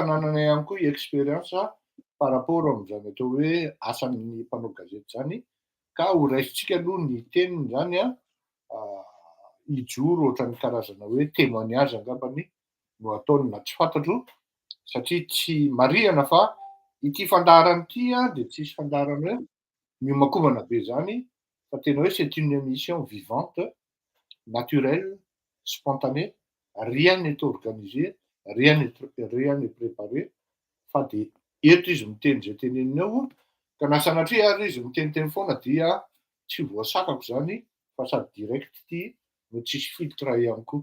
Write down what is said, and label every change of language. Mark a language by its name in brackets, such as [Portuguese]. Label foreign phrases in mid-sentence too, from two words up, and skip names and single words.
[Malagasy] nanana ihany koa expérience [French] par rapport [Malagasy] am'zany atao hoe asan'ny mpanao gazety zany, ka ho raisintsika aloha ny teniny zany a, ah, hijoro ohatran'ny karazana hoe témoignage angambany no ataony na tsy fantatro, satria tsy marihana fa ity fandaharana ity a de tsisy fandaharana hoe miomankopana be zany, fa tena hoe [French] c'est une émission vivante, naturelle, spontanée, rien n'est organisé, rien n'est préparé, [Malagasy] fa de eto izy miteny zay teneniny eo, ka na sanatria ary izy miteniteny foana dia tsy voasakako zany fa sady direct ity no tsisy filtre ihany koa.